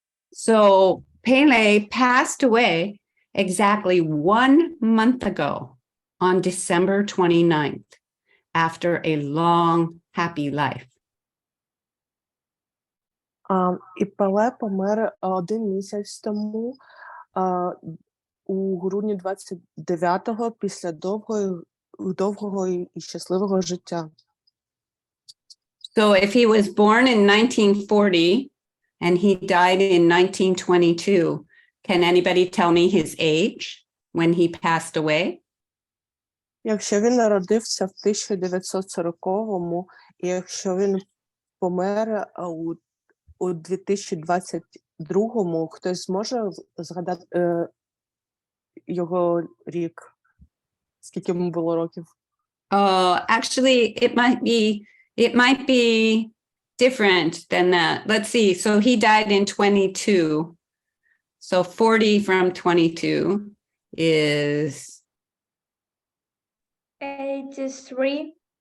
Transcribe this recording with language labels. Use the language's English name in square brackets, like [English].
[English] So Pelé passed away exactly 1 month ago on December 29th after a long, happy life. [Ukrainian] І Пеле помер 1 місяць тому, у грудні 29-го, після довгого і щасливого життя. So if he was born in 1940 and he died in 1922, can anybody tell me his age when he passed away? Якщо він народився в 1940-му, і якщо він помер у 2022-му, хтось зможе згадати його рік? Скільки йому було років? [English] Actually, it might be different than that. Let's see. So he died in 22. So 40 from 22 is 83.